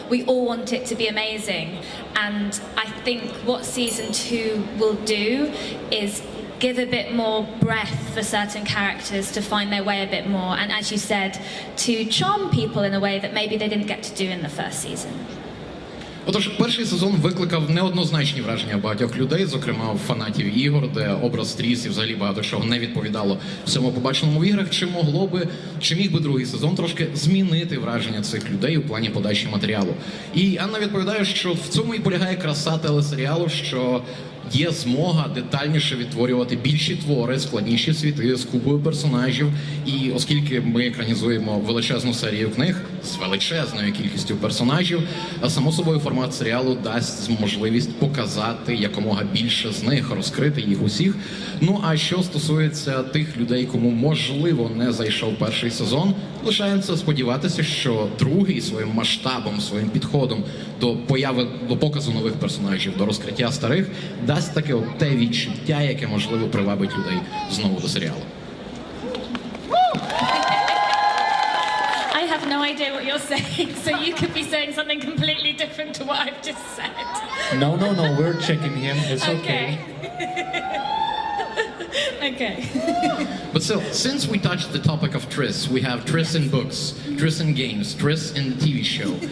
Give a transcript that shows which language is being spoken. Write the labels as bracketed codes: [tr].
[en] We all want it to be amazing. And I think what season 2 will do is give a bit more breath for certain characters to find their way a bit more. And as you said, to charm people in a way that maybe they didn't get to do in the first season. [uk] Отож, перший сезон викликав неоднозначні враження багатьох людей, зокрема фанатів ігор, де образ Трісс і взагалі багато чого не відповідало всьому побаченому в іграх. Чи міг би другий сезон трошки змінити враження цих людей у плані подачі матеріалу? І Анна відповідає, що в цьому і полягає краса телесеріалу, що є змога детальніше відтворювати більші твори, складніші світи з купою персонажів. І оскільки ми екранізуємо величезну серію книг з величезною кількістю персонажів, само собою формат серіалу дасть можливість показати якомога більше з них, розкрити їх усіх. Ну а що стосується тих людей, кому можливо не зайшов перший сезон, лишається сподіватися, що другий своїм масштабом, своїм підходом до показу нових персонажів, до розкриття старих, дасть таке от те відчуття, яке можливо привабить людей знову до серіалу. [en] I have no idea what you're saying, so you could be saying something completely different to what I've just said. No, we're checking him. It's okay. Okay. But still, since we touched the topic of Triss, we have Triss in books, Triss in games, Triss in the TV show.